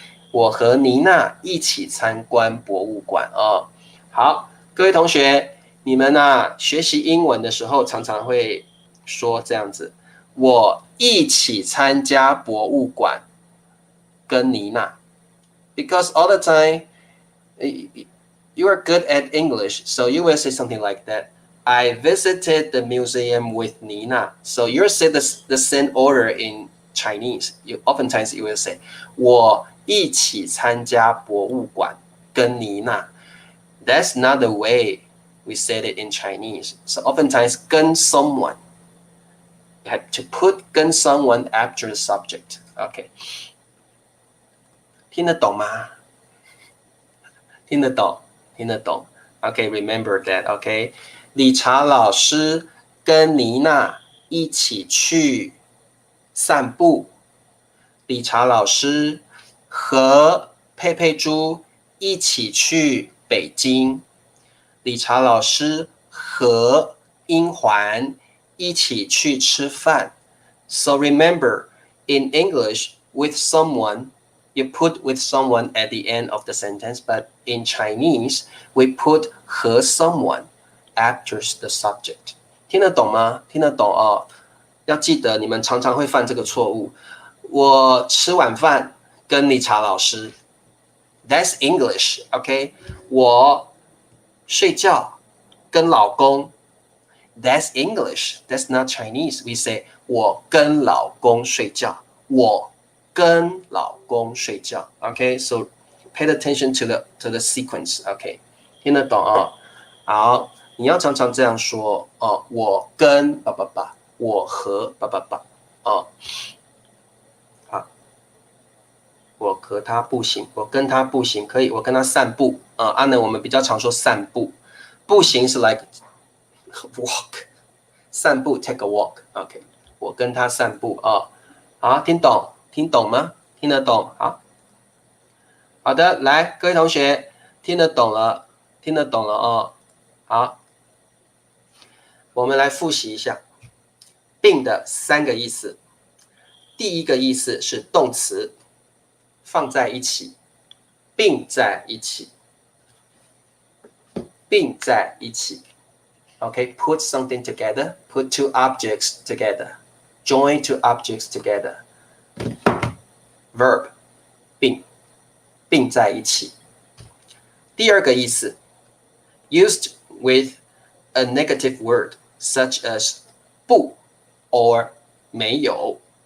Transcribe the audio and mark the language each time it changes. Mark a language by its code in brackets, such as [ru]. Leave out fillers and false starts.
[zh] 我和妮娜一起参观博物馆哦。好，各位同学，你们学习英文的时候常常会说这样子：我一起参加博物馆，跟妮娜。 [en] Because all the time you are good at English, so you will say something like that. I visited the museum with Nina. So you say the same order in Chinese. Oftentimes you will say [zh] 我一起参加博物馆，跟妮娜。 [en] That's not the way we said it in Chinese. So oftentimes 跟 someone. You have to put 跟 someone after the subject. Okay. [zh] 听得懂吗？听得懂，听得懂。 [en] Okay, remember that. Okay. [zh] 理查老师跟妮娜一起去散步。理查老师和佩佩猪一起去北京。理查老师和英环一起去吃饭。 [en] So remember, in English, with someone, you put with someone at the end of the sentence, but in Chinese, we put 和 someone after the subject. [zh] 听得懂吗？听得懂哦。要记得，你们常常会犯这个错误。我吃晚饭跟理查老师。 [en] That's English, OK？ [zh] 我睡觉跟老公。 [en] That's English. That's not Chinese. We say [zh] 我跟老公睡觉。我跟老公睡觉。OK? [en] So pay attention to the sequence. [zh] OK? 听得懂啊？好，你要常常这样说哦。我跟我和哦。好，我和他步行，我跟他步行可以，我跟他散步阿能我们比较常说散步，步行是 like walk， 散步 [en] take a walk。 [zh] OK， 我跟他散步好，听懂吗？听得懂？好的，来，各位同学听得懂了哦。好，我们来复习一下并的3个意思。第一个意思是动词，放在一起，并在一起，并在一起。 [en] Okay, put something together, put two objects together, join two objects together. Verb, [zh] 并在一起。第二个意思 [en] used with a negative word such as 不 or 没有。